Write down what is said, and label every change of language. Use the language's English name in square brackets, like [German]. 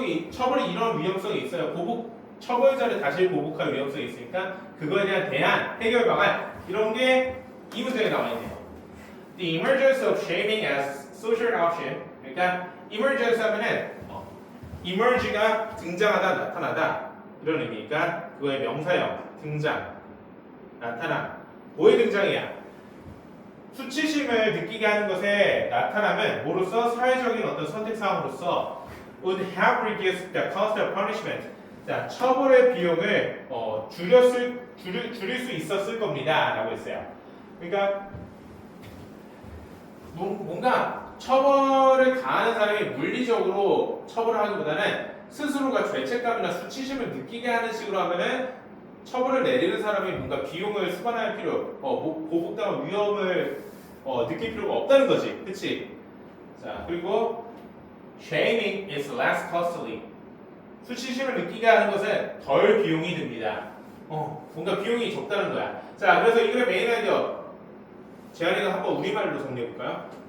[Korean] 처벌이 이런 위험성이 있어요. 처벌자를 다시 보복할 위험성이 있으니까 그거에 대한 대안, 해결 방안 이런 게 이 문제에 나와 있네요. [English] The emergence of shaming as social option. [Korean] 그러니까 emergence 하면은 emerge가 등장하다, 나타나다 이런 의미니까 그거의 명사형 등장, 나타나. 뭐의 등장이야? 수치심을 느끼게 하는 것에 나타나면 뭐로서 사회적인 어떤 선택 사항으로서 [English] would have reduced the cost of punishment. [Korean] 자, 처벌의 비용을 줄일 수 있었을 겁니다. 라고 했어요. 그러니까 뭔가 처벌을 가하는 사람이 물리적으로 처벌을 하기보다는 스스로가 죄책감이나 수치심을 느끼게 하는 식으로 하면은 처벌을 내리는 사람이 뭔가 비용을 수반할 보복당한 위험을 느낄 필요가 없다는 거지. 그치? 자, 그리고 [English] shaming is less costly. [Korean] 수치심을 느끼게 하는 것은 덜 비용이 듭니다. 뭔가 비용이 적다는 거야. 자, 그래서 이거의 메인 아이디어 재환이가 한번 우리말로 정리해볼까요?